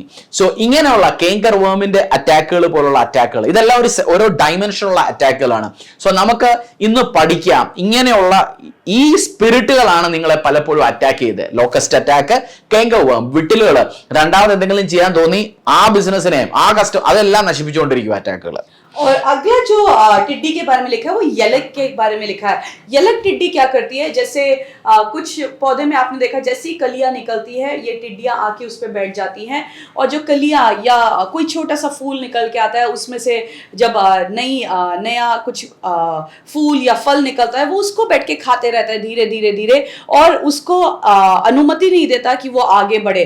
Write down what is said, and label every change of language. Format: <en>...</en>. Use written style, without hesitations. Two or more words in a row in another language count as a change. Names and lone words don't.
<ml>സോ ഇങ്ങനെയുള്ള</ml> <en>canker worm</en> <ml>അറ്റാക്കുകൾ പോലുള്ള അറ്റാക്കുകൾ, ഇതെല്ലാം ഓരോ ഡൈമെൻഷനുള്ള അറ്റാക്കുകളാണ്. സോ നമുക്ക് ഇന്ന് പഠിക്കാം, ഇങ്ങനെയുള്ള ഈ സ്പിരിറ്റുകളാണ് നിങ്ങളെ പലപ്പോഴും അറ്റാക്ക് ചെയ്ത്.</ml> <en>locust attack, canker worm,</en> <ml>വിട്ടിലുകൾ, രണ്ടാമത് എന്തെങ്കിലും ചെയ്യാൻ തോന്നി ആ ബിസിനസിനെ ആ അതെല്ലാം നശിപ്പിച്ചുകൊണ്ടിരിക്കും അറ്റാക്കുകൾ.</ml> <hi>और अगला जो टिड्डी के बारे में लिखा है वो यलक के बारे में लिखा है. यलक टिड्डी क्या करती है, जैसे कुछ पौधे में आपने देखा जैसी कलियां निकलती है ये टिड्डियां आके उस पे बैठ जाती हैं, और जो कलियां या कोई छोटा सा फूल निकल के आता है उसमें से जब नया कुछ फूल या फल निकलता है वो उसको बैठ के खाते रहता है धीरे धीरे धीरे, और उसको अनुमति नहीं देता कि वो आगे बढ़े.</hi>